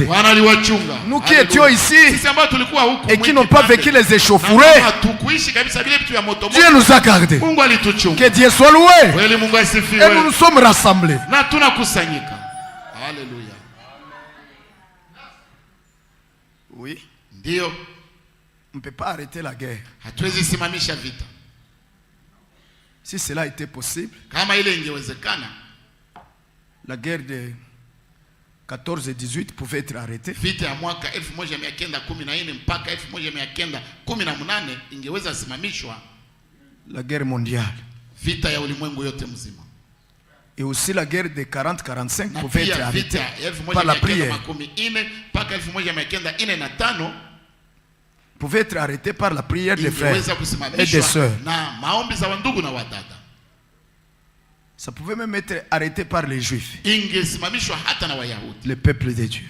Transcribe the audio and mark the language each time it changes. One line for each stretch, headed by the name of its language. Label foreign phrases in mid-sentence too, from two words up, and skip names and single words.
French: Nous qui étions ici et qui n'ont pas vécu les échauffourées, Dieu nous a gardés. Que Dieu soit loué. Et nous nous sommes rassemblés. Alléluia. Oui.
Swahili: Ndio.
French: On ne peut pas arrêter la guerre.
Swahili: Hatuwezi simamisha vita.
French: Si cela était possible,
Swahili: kama ile ingewezekana,
French: la guerre de 14 et 18 pouvait être arrêtée.
Swahili: Vita ya mwaka 1914 mpaka 1918 ingeweza simamishwa.
French: La guerre mondiale.
Swahili: Vita ya ulimwengu yote mzima.
French: Et aussi la guerre de 40-45 pouvait être arrêtée par la prière. Pouvait être arrêtée par la prière des frères et des sœurs. Ça pouvait même être arrêté par les Juifs, le peuple de Dieu.